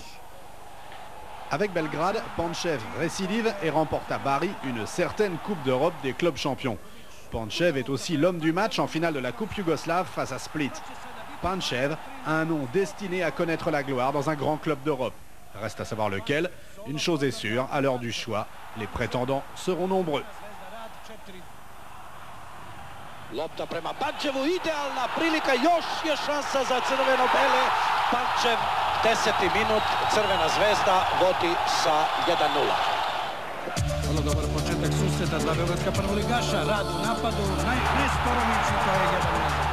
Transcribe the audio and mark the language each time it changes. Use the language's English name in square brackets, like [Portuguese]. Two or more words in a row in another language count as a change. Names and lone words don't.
[French] Avec Belgrade, Pančev récidive et remporte à Bari une certaine Coupe d'Europe des clubs champions. Pančev est aussi l'homme du match en finale de la Coupe yougoslave face à Split. Pančev a un nom destiné à connaître la gloire dans un grand club d'Europe. Reste à savoir lequel. Une chose est sûre, à l'heure du choix, les prétendants seront nombreux. [Serbian] Lopta prema Pančevu, idealna prilika, još je šansa za crveno-bele. Pančev, 10. minut, Crvena zvezda vodi sa 1:0. Vrlo dobar početak susreta dva beogradska prvoligaša, rad u napadu, Nestorović i to je 1:0.